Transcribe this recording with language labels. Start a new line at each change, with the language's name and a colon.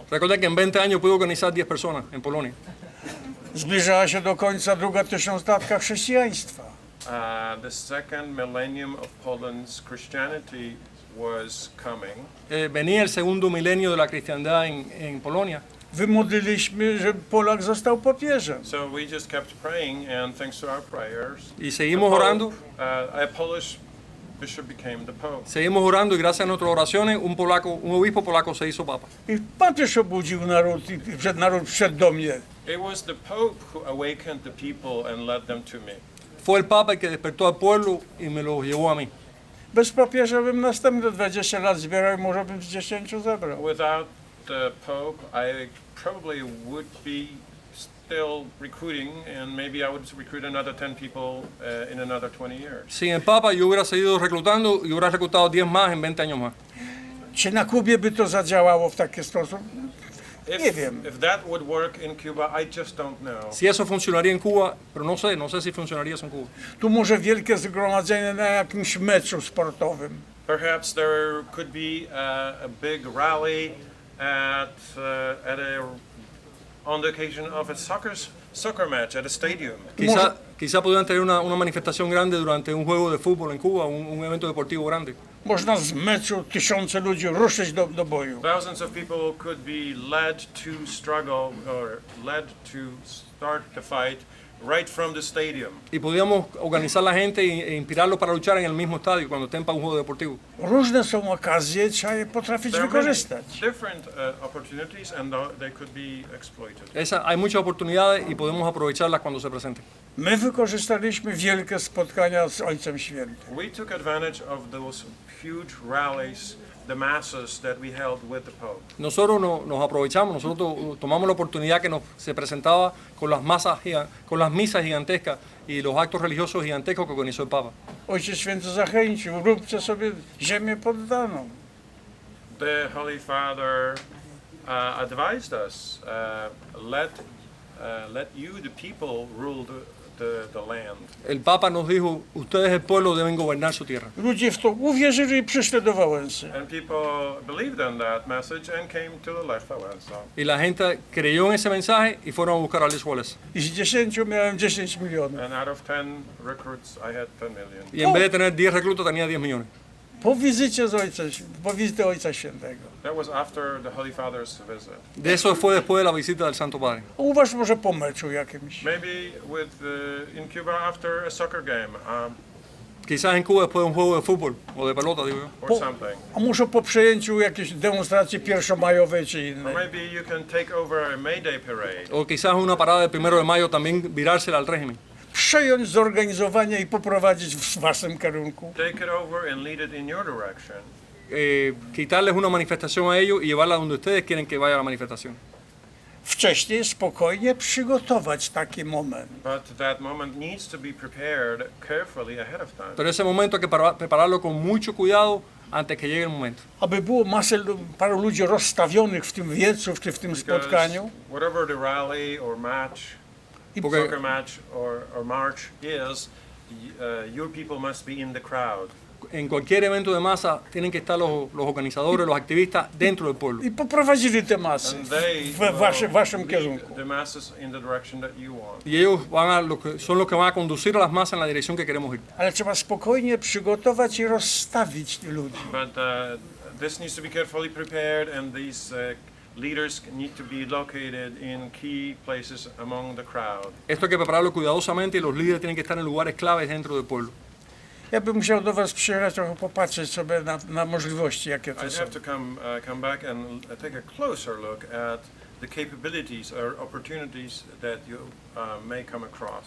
Spanish: Recuerda que en 20 años pude organizar 10 personas en Polonia.
Polish: Zbliżała się do końca druga tysiąclatka chrześcijaństwa.
English: The second millennium of Poland's Christianity was coming.
Spanish: Venía el segundo milenio de la cristiandad en Polonia.
Polish: Wymodliliśmy, żeby Polak został papieżem.
English: So we just kept praying, and thanks to our prayers,
Spanish: Y seguimos orando.
English: A Polish bishop became the pope.
Spanish: Seguimos orando y gracias a nuestras oraciones un obispo polaco se hizo papa.
Polish: I papież obudził naród i naród wszedł do mnie.
English: It was the pope who awakened the people and led them to me.
Spanish: Fue el papa el que despertó al pueblo y me lo llevó a mí.
Polish: Bez papieża bym następne 20 lat zbierał i może bym z 10 zebrał.
English: Without the pope, I probably would be still recruiting, and maybe I would recruit another 10 people in another 20 years.
Spanish: Sin el papa yo hubiera seguido reclutando y hubiera reclutado 10 más en 20 años más.
Polish: Czy na Kubie by to zadziałało w taki sposób? Nie wiem.
English: If that would work in Cuba, I just don't know.
Spanish: Si eso funcionaría en Cuba, pero no sé si funcionaría eso en Cuba.
Polish: Tu może wielkie zgromadzenie na jakimś meczu sportowym.
English: Perhaps there could be a big rally on the occasion of a soccer match at a stadium.
Spanish: Quizá podrían tener una manifestación grande durante un juego de fútbol en Cuba, un evento deportivo grande.
Polish: Można z meczu tysiące ludzi ruszyć do boju.
English: Thousands of people could be led to struggle or led to start the fight right from the stadium.
Spanish: Y podíamos organizar la gente e inspirarlos para luchar en el mismo estadio cuando estén para un juego deportivo.
Polish: Różne są okazje, trzeba je potrafić
English: There are many
Polish: wykorzystać.
English: different opportunities, and they could be exploited.
Spanish: Hay muchas oportunidades y podemos aprovecharlas cuando se presenten.
Polish: My wykorzystaliśmy wielkie spotkania z Ojcem Świętym.
English: We took advantage of those huge rallies, the masses that we held with the Pope.
Spanish: Nosotros nos aprovechamos, nosotros tomamos la oportunidad que se presentaba con las misas gigantescas y los actos religiosos gigantescos que organizó el Papa.
Polish: Ojciec Święty zachęcił, róbcie sobie ziemię poddaną.
English: The Holy Father advised us, let you, the people, rule the land.
Spanish: El Papa nos dijo, ustedes el pueblo deben gobernar su tierra.
Polish: Ludzie w to uwierzyli i przyszli do Wałęsy.
English: And people believed in that message and came to the Lech Walesa.
Spanish: Y la gente creyó en ese mensaje y fueron a buscar a Lech Walesa.
Polish: I z 10 miałem 10 milionów.
English: And out of 10 recruits, I had 10 million.
Spanish: Y en vez de tener 10 reclutas, tenía 10 millones.
Polish: po wizycie Ojca Świętego.
English: That was after the Holy Father's visit.
Spanish: De eso fue después de la visita del Santo Padre.
Polish: Uważ może po meczu jakimś.
English: Maybe in Cuba after a soccer game
Spanish: Quizás en Cuba después de un juego de fútbol o de pelota, digo yo.
English: or something.
Polish: A może po przejęciu jakiejś demonstracji pierwszomajowej czy
English: Or
Polish: innej.
English: maybe you can take over a May Day parade.
Spanish: O quizás una parada del 1 de mayo también virársela al régimen.
Polish: Przejąć zorganizowanie i poprowadzić w waszym kierunku.
English: Take it over and lead it in your direction.
Spanish: Quitarles una manifestación a ellos y llevarla donde ustedes quieren que vaya la manifestación.
Polish: Wcześniej spokojnie przygotować taki moment.
English: But that moment needs to be prepared carefully ahead of time.
Spanish: Pero ese momento hay que prepararlo con mucho cuidado antes que llegue el momento.
Polish: Aby było paru ludzi rozstawionych w tym wiecu, czy w tym
English: Because
Polish: spotkaniu.
English: whatever the rally or match, soccer match or march is, your people must be in the crowd.
Spanish: En cualquier evento de masa tienen que estar los organizadores, los activistas dentro del pueblo.
Polish: I poprowadzili te masy
English: And they
Polish: w waszym
English: lead
Polish: kierunku.
English: the masses in the direction that you want.
Spanish: Y ellos son los que van a conducir a las masas en la dirección que queremos ir.
Polish: Ale trzeba spokojnie przygotować i rozstawić ludzi.
English: But this needs to be carefully prepared, and these leaders need to be located in key places among the crowd.
Spanish: Esto hay que prepararlo cuidadosamente y los líderes tienen que estar en lugares claves dentro del pueblo.
Polish: Ja bym musiał do was przyjechać, trochę popatrzeć sobie na możliwości, jakie to
English: I'd
Polish: są.
English: have to come back and take a closer look at the capabilities or opportunities that you may come across.